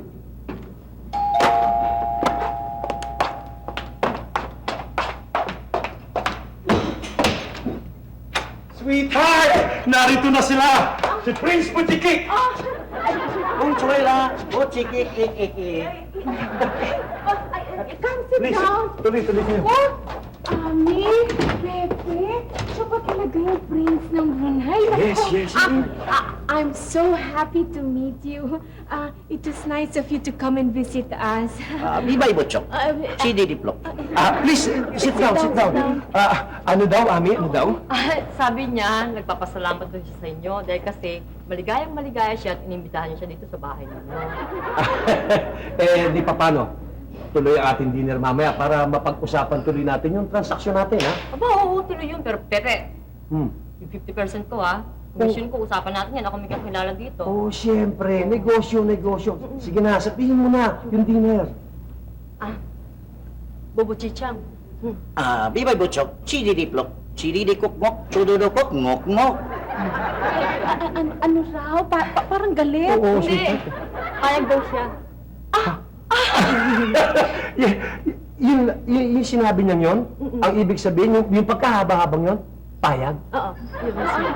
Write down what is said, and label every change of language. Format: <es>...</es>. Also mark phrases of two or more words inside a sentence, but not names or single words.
<tl>Sweetheart! Narito na sila! Si Prince Butchiki! Consuela, Butchiki,</tl> <en>Come sit down.</en> <tl>Tuloy kayo. Oh, Ami, Pepe, siya ba talaga yung prince ng Brunei?</tl> <en>Yes. I'm so happy to meet you. It was nice of you to come and visit us. Bibay Butchok, Chidi Diplok. Please, sit down.</en> <tl>Ano daw, Ami? Ano daw? Sabi niya, nagpapasalamat daw siya sa inyo dahil kasi maligaya siya at inimbitahan niya siya dito sa bahay ninyo. Di pa paano? Tuloy ang ating dinner mamaya para mapag-usapan tuloy natin yung transaksyon natin, ha? Aba, oo, tuloy yun. Pero, Pepe, Hmm. yung 50% ko, ha? Commission ko, usapan natin yan. Ako may kakilala dito. Oh, siyempre. Negosyo. Sige na, sabihin mo na yung dinner. Bobo Chichang. Bibay Butchok, Chidi Diplok, Chidi di Kukmok, Chududukok, Ngok. Ano raw? Parang galit. Oo, Hindi. Payag daw siya. Yung sinabi niya yun, ang ibig sabihin, yung pagkahaba-habang yun, payag. Oo, yun na siya.</tl>